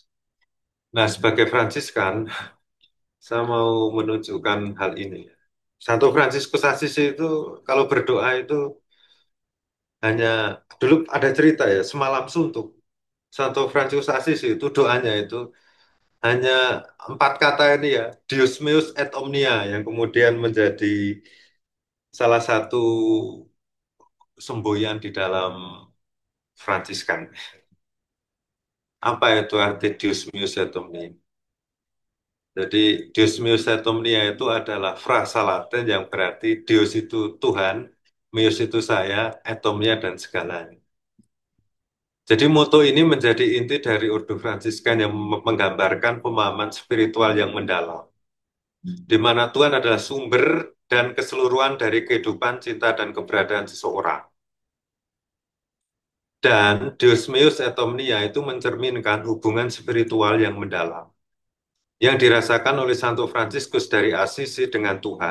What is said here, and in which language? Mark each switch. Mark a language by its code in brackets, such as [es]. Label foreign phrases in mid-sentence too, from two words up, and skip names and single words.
[id] Nah, sebagai Fransiskan, saya mau menunjukkan hal ini. Santo Fransiskus Assisi itu kalau berdoa itu hanya dulu ada cerita ya, semalam suntuk. Santo Fransiskus Assisi itu doanya itu hanya empat kata ini ya, [la] Deus meus et omnia [id] yang kemudian menjadi salah satu semboyan di dalam Fransiskan. Apa itu arti [la] Deus meus et omnia? [id] Jadi [la] Deus meus et omnia [id] itu adalah frasa Latin yang berarti Deus itu Tuhan, meus itu saya, [la] et omnia [id] dan segalanya. Jadi moto ini menjadi inti dari Ordo Fransiskan yang menggambarkan pemahaman spiritual yang mendalam, di mana Tuhan adalah sumber dan keseluruhan dari kehidupan, cinta, dan keberadaan seseorang. Dan [la] Deusmius et Omnia [id] itu mencerminkan hubungan spiritual yang mendalam, yang dirasakan oleh Santo Fransiskus dari Assisi dengan Tuhan.